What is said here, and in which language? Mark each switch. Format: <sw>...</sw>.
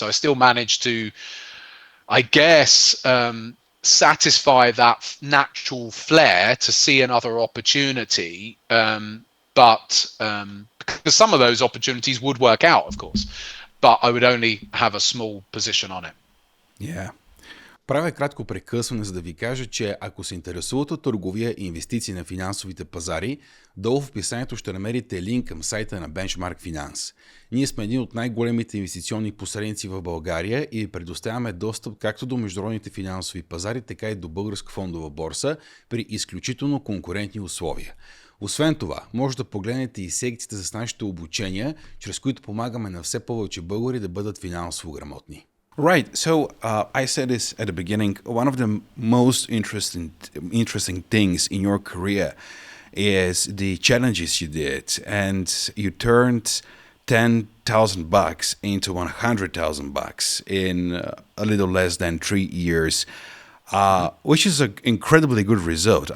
<en>So I still managed to, I guess, satisfy that natural flair to see another opportunity. But because some of those opportunities would work out, of course, but I would only have a small position on it. Yeah.</en> <bg>Правя кратко прекъсване, за да ви кажа, че ако се интересувате от търговия и инвестиции на финансовите пазари, долу в описанието ще намерите линк към сайта на БенчМарк Финанс. Ние сме един от най-големите инвестиционни посредници в България и предоставяме достъп както до международните финансови пазари, така и до българска фондова борса при изключително конкурентни условия. Освен това, може да погледнете и секциите с нашите обучения, чрез които помагаме на все повече българи да бъдат финансово грамотни.</bg> <en>Right. So I said this at the beginning. One of the most interesting things in your career is the challenges you did, and you turned $10,000 into $100,000 in a little less than 3 years, which is an incredibly good result.</en>